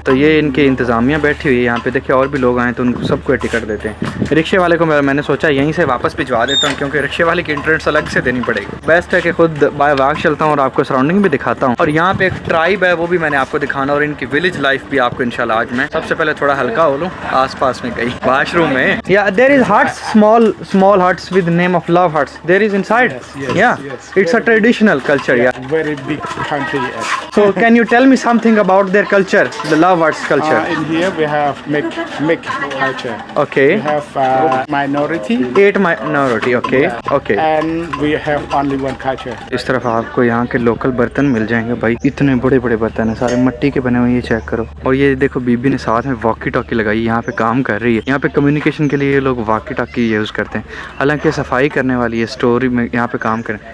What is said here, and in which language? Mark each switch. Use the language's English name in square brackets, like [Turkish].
[Hindi] तो ये इनके इंतजामिया बैठी हुई है यहाँ पे, देखिए और भी लोग आए तो उनको सबको टिकट देते हैं। रिक्शे वाले को मैंने सोचा यहीं से वापस भिजवा देता हूँ, क्योंकि रिक्शे वाले की एंट्रेंस अलग से देनी पड़ेगी। बेस्ट है कि खुद बाय वाक चलता हूँ और आपको सराउंडिंग भी दिखाता हूँ। और यहाँ पे एक ट्राइब है, वो भी मैंने आपको दिखाना, और इनकी विलेज लाइफ भी आपको इंशाल्लाह आज मैं सबसे पहले थोड़ा हल्का हो लूँ आस-पास में कहीं वाशरूम में। [English] या there is huts, small huts with name of love huts. There is inside. Yeah. It's a traditional culture. Yeah. Very big country. So can you tell me something about their culture, the love huts culture? In here we have mixed culture. Okay. We have minority. 8 minority. Okay. Okay. And we have only one culture. [Hindi] इस तरफ आपको यहाँ के local बर्तन मिल जाएंगे भाई, इतने बड़े बड़े बर्तन है, सारे मिट्टी के बने हुए, ये चेक करो। और ये देखो बीबी ने साथ में वॉकी टॉकी लगाई, यहाँ पे काम कर रही है। यहाँ पे कम्युनिकेशन के लिए लोग वॉकी टॉकी यूज़ करते हैं, हालांकि सफाई करने वाली है, स्टोरी में यहाँ पे काम करें।